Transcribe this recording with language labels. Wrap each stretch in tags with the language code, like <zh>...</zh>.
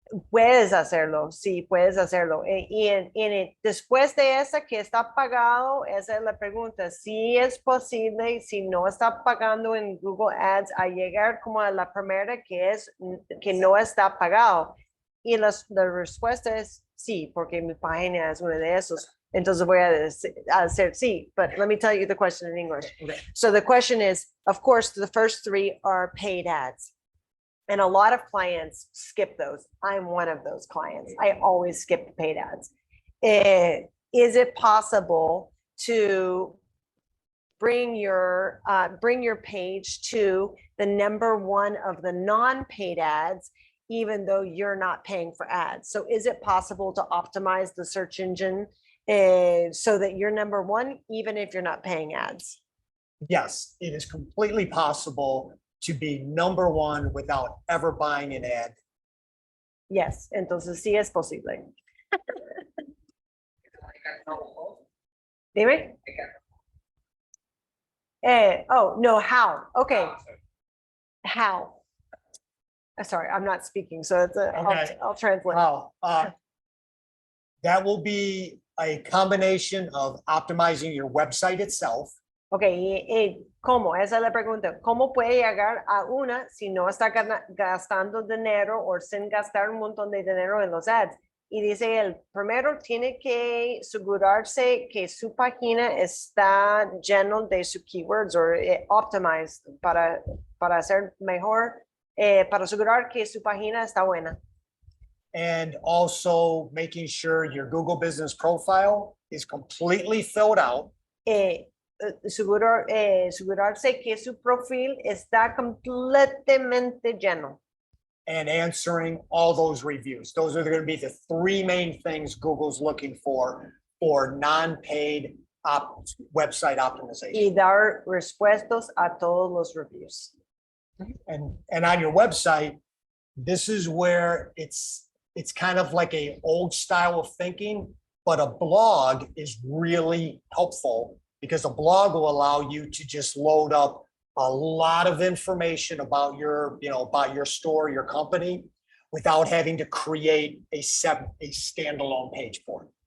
<es>Puedes hacerlo, sí, puedes hacerlo. Después de esa que está pagado, esa es la pregunta. Si es posible, si no está pagando en Google Ads, a llegar como a la primera que no está pagado. Y la respuesta es sí, porque mi página es uno de esos. Entonces voy a hacer sí,</es> <en>but let me tell you the question in English. Okay. So the question is, of course, the first three are paid ads. And a lot of clients skip those. I'm one of those clients. I always skip the paid ads. Is it possible to bring your page to the number one of the non-paid ads, even though you're not paying for ads? So is it possible to optimize the search engine so that you're number one, even if you're not paying ads? Yes, it is completely possible to be number one without ever buying an ad. Yes,</en> <es>entonces sí es posible.</es> <en>I can know.</en> <es>Dime.</es> <en>I can. Oh, no, how? Okay, Sorry. how? Sorry, I'm not speaking, so Okay. I'll translate. Wow. That will be a combination of optimizing your website itself.</en> <es>Ok, ¿cómo? Esa es la pregunta. ¿Cómo puede llegar a una si no está gastando dinero o sin gastar un montón de dinero en los ads? Y dice él, primero tiene que asegurarse que su página está lleno de sus keywords o</es> <en>optimized</en> <es>para hacer mejor, para asegurar que su página está buena.</es> <en>And also making sure your Google business profile is completely filled out.</en> <es>Asegurarse que su perfil está completamente lleno.</es> <en>And answering all those reviews. Those are going to be the three main things Google's looking for non-paid website optimization.</en> <es>Y dar respuestas a todos los reviews.</es> <en>And on your website, this is where it's kind of like a old style of thinking, but a blog is really helpful because a blog will allow you to just load up a lot of information about your store, your company, without having to create a standalone page for it.</en>